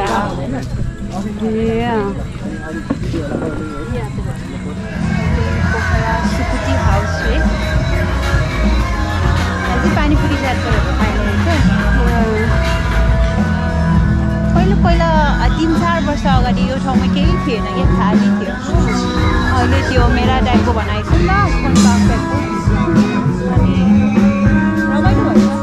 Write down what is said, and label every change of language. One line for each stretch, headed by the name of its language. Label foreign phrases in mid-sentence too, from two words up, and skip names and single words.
Hindi: Yeah. Pokhara Sukuti house है. अभी पानी पूरी चाट करेंगे खाने के.
Nepali: पहिला 3-4 वर्ष अगाडि यो ठाउँमा केही थिएन के खाली थियो. अहिले त्यो मेरा डाइको बनाएको छ ल फोन पाएको. अनि रमाइलो भयो.